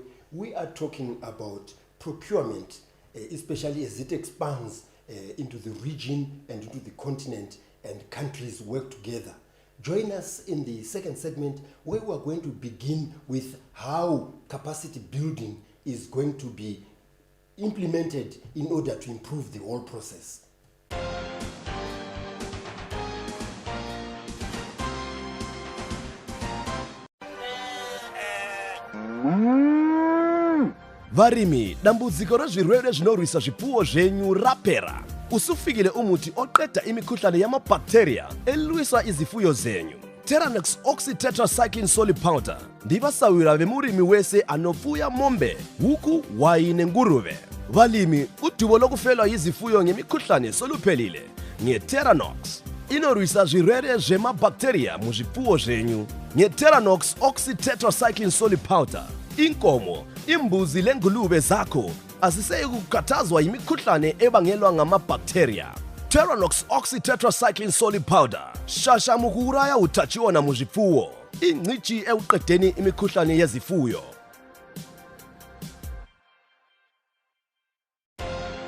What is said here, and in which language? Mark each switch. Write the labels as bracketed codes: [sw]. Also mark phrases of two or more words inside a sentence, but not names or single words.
[en] We are talking about procurement, especially as it expands into the region and into the continent, and countries work together. Join us in the second segment, where we are going to begin with how capacity building is going to be implemented in order to improve the whole process. [sn] Varimi, dambudziko rezvirwere zvinorwisa zvipfuwo zvenyu rapera. [nd] Usufikile umuti oqeda imikhuhlane yamabacteria elwisa izifuyo zenyu. [sn] Terranox oxytetracycline solid powder ndivasawira vemurimi wese anofuya mombe, huku, wayi nenguruve. [nd] Valimi, udubo lokufelwa yizifuyo ngemikhuhlane soluphelile ngeTerranox. [sn] Inorwisa zvirwere zvemabacteria muzvipfuwo zvenyu ngeTerranox oxytetracycline solid powder. [nd] Inkomo, imbuzi lengulube zakho asiseyi kukhathazwa yimikhuhlane ebangelwa ngamabacteria. [sn] Terranox oxytetracycline solid powder shasha mukuuraya utachiona muzvipfuwo, [nd] ingcici ekuqedeni imikhuhlane yezifuyo.